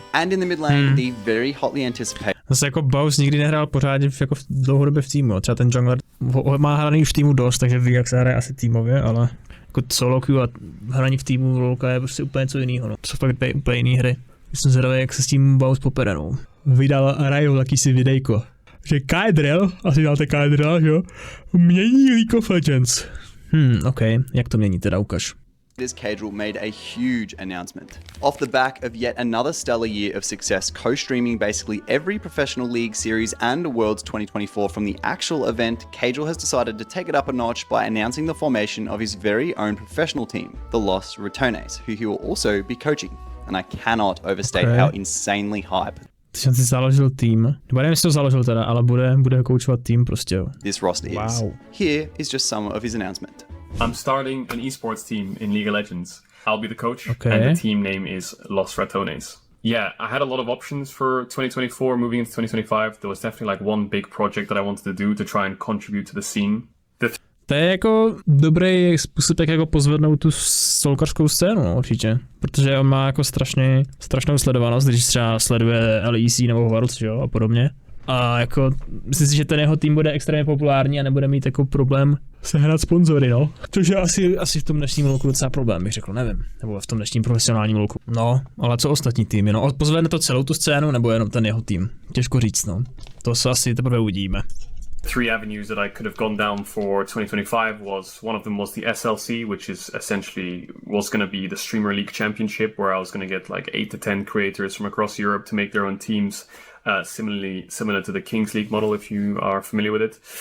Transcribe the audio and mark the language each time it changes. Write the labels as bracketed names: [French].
[English] And in the mid lane, the very hotly anticipated. [Czech] Zase jako Baus nikdy nehrál pořádně jako dlouhodobě v týmu. Třeba ten jungler má hraný už v týmu dost, takže ví, jak se hraje asi týmově, ale jako solo queue a hraní v týmu lolka je prostě úplně něco jiného. No. To jsou fakt úplně jiný hry. Jsem zvědavý, jak se s tím Baus popere. No. Vydal Raju jakýsi videjko, že Caedrel, asi dáte Caedrela, že jo, mění League of Legends. OK, jak to mění teda, ukaž. [English] Caedrel made a huge announcement. Off the back of yet another stellar year of success, co-streaming basically every professional league series and Worlds 2024 from the actual event, Caedrel has decided to take it up a notch by announcing the formation of his very own professional team, the Los Ratones, who he will also be coaching. And I cannot overstate how insanely hype [Czech] Jsem si založil tým. Nebo nevím, jestli to založil teda, ale bude koučovat tým prostě, jo. [English] This roster is. Here is just some of his announcement. I'm starting an esports team in League of Legends. I'll be the coach, and the team name is Los Ratones. Yeah, I had a lot of options for 2024, moving into 2025. There was definitely like one big project that I wanted to do to try and contribute to the scene. [Czech] To je jako dobrý způsob, jak jako pozvednout tu solkařskou scénu, no, určitě. Protože on má jako strašnou sledovanost, když třeba sleduje LEC nebo Worlds, jo, a podobně. A jako, myslím si, že ten jeho tým bude extrémně populární a nebude mít jako problém sehnat sponzory, no. Což je asi v tom dnešním lolku docela problém, bych řekl, nevím. Nebo v tom dnešním profesionálním lolku. No, ale co ostatní týmy, no. Pozvedne to celou tu scénu, nebo jenom ten jeho tým? Těžko říct, no. To se asi teprve uvidíme. [English] Three avenues that I could have gone down for 2025 was one of them was the SLC, which is essentially was going to be the Streamer League Championship, where I was going to get like 8 to 10 creators from across Europe to make their own teams. Similar to the Kings League model, if you are familiar with it.